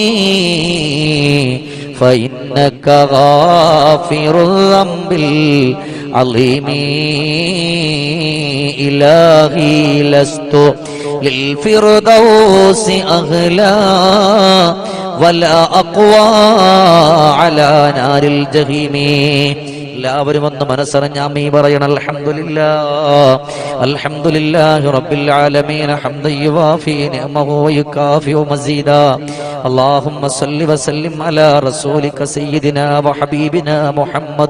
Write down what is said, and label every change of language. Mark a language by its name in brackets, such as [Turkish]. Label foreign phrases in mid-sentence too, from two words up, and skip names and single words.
[Arabic] فإنك غافر الذنب العظيم إلهي لست للفردوس أغلى ولا أقوى على نار الجحيم. [Malayalam] എല്ലാവരും ഒന്ന് മനസ്സറിഞ്ഞ ആമീൻ പറയണം. [Arabic] الحمد لله رب العالمين حمدا يوافي نعمه ويكافئ مزيده. اللهم صل وسلم على رسولك سيدنا وحبيبنا محمد.